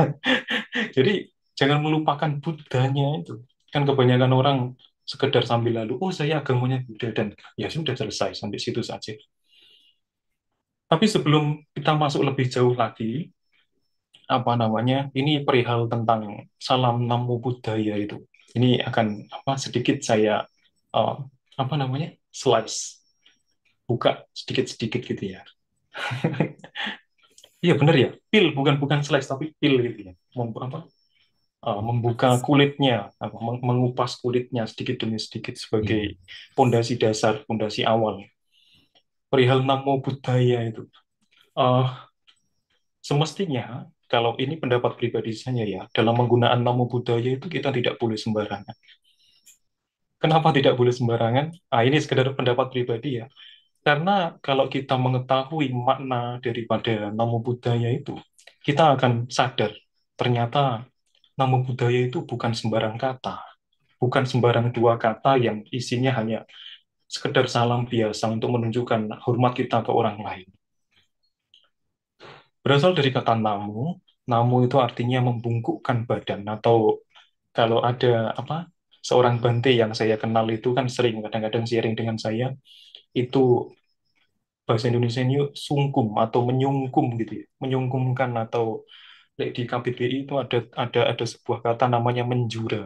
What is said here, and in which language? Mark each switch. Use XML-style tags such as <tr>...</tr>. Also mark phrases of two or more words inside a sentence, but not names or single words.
<id>Jadi jangan melupakan Buddhanya itu. Kan kebanyakan orang sekedar sambil lalu, oh saya agamanya Buddha, dan ya sudah selesai sampai situ saja. Tapi sebelum kita masuk lebih jauh lagi, apa namanya, ini perihal tentang salam</id> <pi>namo buddhaya</pi> <id>itu. Ini akan apa sedikit saya eh, apa namanya slice, buka sedikit-sedikit gitu ya. Iya benar ya, peel bukan bukan slice tapi peel gitu ya. Apa, membuka kulitnya, apa, mengupas kulitnya sedikit demi sedikit sebagai Iya. pondasi dasar, pondasi awal. Perihal</id> <pi>namo buddhaya</pi> <id>itu. Eh, Semestinya, kalau ini pendapat pribadi saya ya, dalam menggunakan</id> <pi>namo buddhaya</pi> <id>itu kita tidak boleh sembarangan. Kenapa tidak boleh sembarangan? Ah, ini sekedar pendapat pribadi ya. Karena kalau kita mengetahui makna daripada</id> <pi>namo buddhaya</pi> <id>itu, kita akan sadar ternyata</id> <pi>namo buddhaya</pi> <id>itu bukan sembarang kata, bukan sembarang dua kata yang isinya hanya sekedar salam biasa untuk menunjukkan hormat kita ke orang lain. Berasal dari kata namu. Namu itu artinya membungkukkan badan, atau kalau ada apa seorang bante yang saya kenal itu kan sering kadang-kadang sharing dengan saya, itu bahasa Indonesia ini sungkum atau menyungkum gitu ya, menyungkumkan, atau di KBBI itu ada sebuah kata namanya menjura.</id>